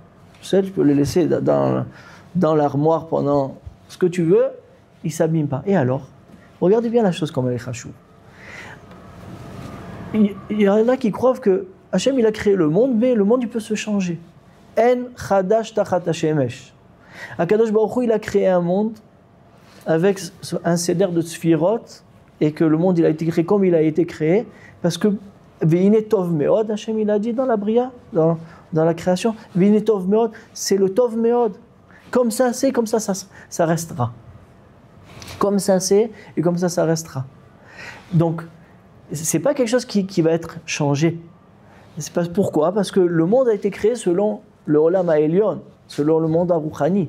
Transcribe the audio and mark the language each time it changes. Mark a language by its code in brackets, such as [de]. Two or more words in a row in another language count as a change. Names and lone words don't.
[fr] Le sel, tu peux le laisser dans l'armoire pendant ce que tu veux, il ne s'abîme pas. Et alors, regardez bien la chose comme elle est chachou. Il y en a qui croient que Hachem il a créé le monde, mais le monde il peut se changer. [he] אין חדש תחת השמש. הקדוש ברוך הוא [fr] il a créé un monde avec un seder de sphirot et que le monde il a été créé comme il a été créé parce que [he] והנה טוב מאוד, [fr] Hachem il a dit dans la bria, dans la création, [he] והנה טוב מאוד, [fr] c'est le [he] טוב מאוד. [fr] Comme ça c'est, comme ça restera. Comme ça c'est et comme ça restera. Donc c'est pas quelque chose qui va être changé. C'est pas pourquoi? Parce que le monde a été créé selon le [he] עולם העליון, [fr] selon le monde Aruchani.